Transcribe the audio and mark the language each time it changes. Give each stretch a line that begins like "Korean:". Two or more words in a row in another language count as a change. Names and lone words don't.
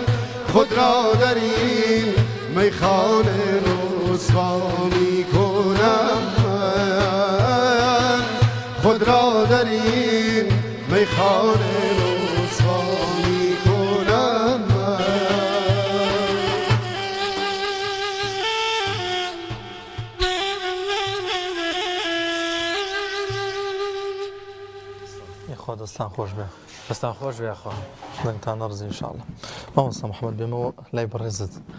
Persian: خود را در این میخانه رسوا میکنم من، خود را در این میخانه رسوا میکنم من.
Central Kurdish: خوا دەستان خۆش بێ. دەستان خۆش بێ خۆ. دەنگتان نەڕزی ئینشاءڵڵا. مامۆستا محەممەد بێمەوە لای بەڕێزت.